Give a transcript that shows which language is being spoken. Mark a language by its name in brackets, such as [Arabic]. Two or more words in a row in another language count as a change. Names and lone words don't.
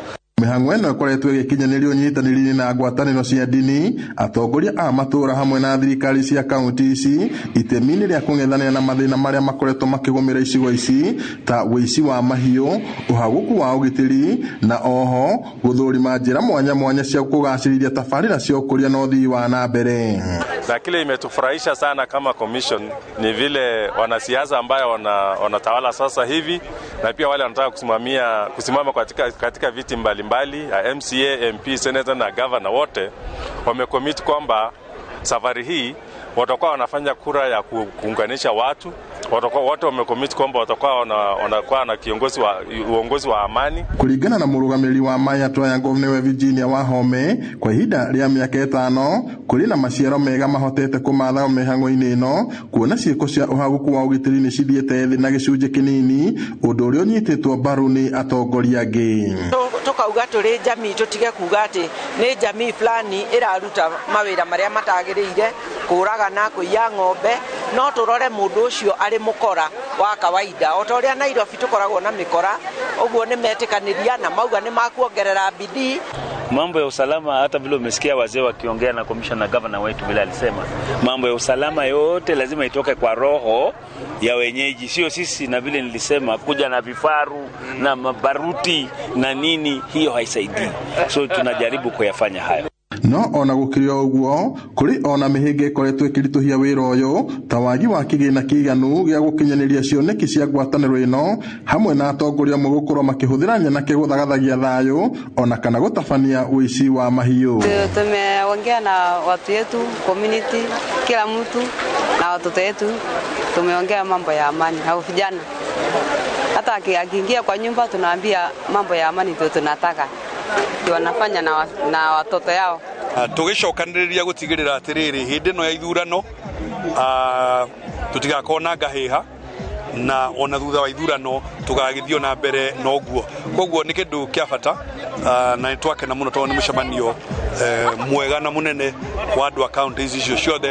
[Kikuyu] Mihango eno ikoretwo igikinyanirio nyitanĩri na ngwatanĩro cia ndini, atongoria a matũra hamwe na thirikari cia kaunti ici itemi-inĩ rĩa kũng'ethanĩra na mathĩna marĩa makoretwo makĩgũmĩra icigo ici ta ũici wa mahiũ, ũhaguku wa ũgitĩri na oho gũthũrima njĩra mwanya mwanya cia kũgacĩrithia tabarĩra cia ũkũria na ũthii wa na mbere. [Swahili] Na kile imetufurahisha sana kama commission ni vile wanasiasa ambayo wanatawala sasa hivi na pia wale wanataka kusimama katika viti mbalimbali MCA, MP, Senator na Governor wote wamecommit kwamba safari hii watakuwa wanafanya kura ya kuunganisha watu. Watakuwa wote wamecommit kwamba watakuwa na uongozi wa amani. Kulingana na [Kikuyu] mũrũgamĩrĩri wa Maya Triangle newe Virginia Wahome, kwa ihinda rĩa mĩaka 5 kũrĩ na maciaro mega mahotete kũmatha mĩhang'o-inĩ ĩno, kuona ciĩko cia ũhaguku wa ũgitĩri nĩ cithiĩte thĩ na gĩcunjĩ kĩnini, ũndũ ũrĩa ũnyitĩtwo mbaru nĩ atongoria angĩ. Tukauga tũrĩ jamii tutige kuga atĩ nĩ jamii fulani ĩraruta mawĩra marĩa matagĩrĩire, kũragana, kũiya ng'ombe, no tũrore mũndũ ũcio arĩ mũkora wa kawaida. O ta ũrĩa Nairobi tũkoragwo na mĩkora, ũguo nĩ metĩkanĩria na mauga nĩ makuongerera bidii. [Swahili] Mambo ya usalama, hata vile umesikia wazee wakiongea na commissioner governor wetu vile alisema, mambo ya usalama yote lazima itoke kwa roho ya wenyeji, sio sisi. Na vile nilisema kuja na vifaru na mabaruti na nini, hiyo haisaidii. So tunajaribu kuyafanya hayo. [Kikuyu] No ona gũkĩrĩ ũguo kũrĩ ona mĩhĩnga ĩkoretwo ĩkĩritũhia wĩra ũyũ ta wagi wa kĩgĩna kĩiganu gĩa gũkinyanĩria cioneki cia ngwatanĩro ĩno, hamwe na atongoria amwe gũkorwo makĩhũthĩra nyanake gũthagathagia thayũ ona kana gũtabania ũici wa mahiũ. [Swahili] Tumeongea na watu yetu, community, kila mtu na watoto wetu, tumeongea mambo ya amani na vijana. Hata akiingia kwa nyumba tunaambia mambo ya amani ndio tunataka. Wanafanya na watoto yao. [Kikuyu] Tugicokanĩrĩria gũtigĩrĩra atĩrĩrĩ hĩndĩ ĩno ya ithurano tutigakorwo ngahiha na ona thutha wa ithurano tugagĩthio na mbere noguo. Koguo nĩ kĩndũ kĩa bata na nĩtwakena mũno tondũ nĩ mũcemanio mwega na mũnene wa andũ a kaunti icio ciothe.